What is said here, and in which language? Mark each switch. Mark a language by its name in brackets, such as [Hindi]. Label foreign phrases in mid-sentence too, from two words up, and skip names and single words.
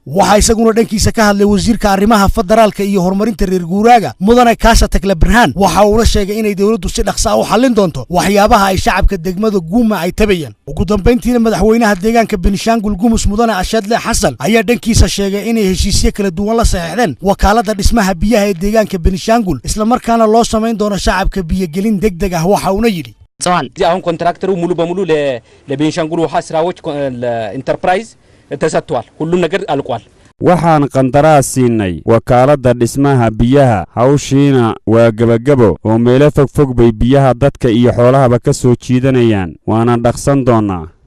[Somali] waxa isaguna dhankiisa ka hadlay wasiirka arrimaha federaalka iyo horumarinta reer guuraaga mudane Kaasha Takla Birhaan waxa uu sheegay inay dawladdu si dhaqso ah u xallin doonto waxyaabaha ay shacabka degmada Guuma ay tabayaan ugu dambeyntiina madaxweynaha deegaanka Benishangul Gumus mudane Ashadle Xasan ayaa dhankiisa sheegay inay heshiisyo kala duwan la saxiixdeen wakaalada dhismaha biyaha ee deegaanka Benishangul isla markaana loo sameyn doono shacabka biyo-gelin degdeg ah waxa uu yidhi [Amharic] አሁን ኮንትራክተሩ ሙሉ በሙሉ ለቤንሻንጉል ውሃ ስራዎች ኢንተርፕራይዝ ተሰጥቷል ሁሉም ነገር አልቋል [Somali] waxaan qandaraas siinay wakaalada dhismaha biyaha hawshiina waa gabagabo oo meelo fog bay biyaha dadka iyo xoolahaba ka soo jiidanayaan waana dhaqsan doonaa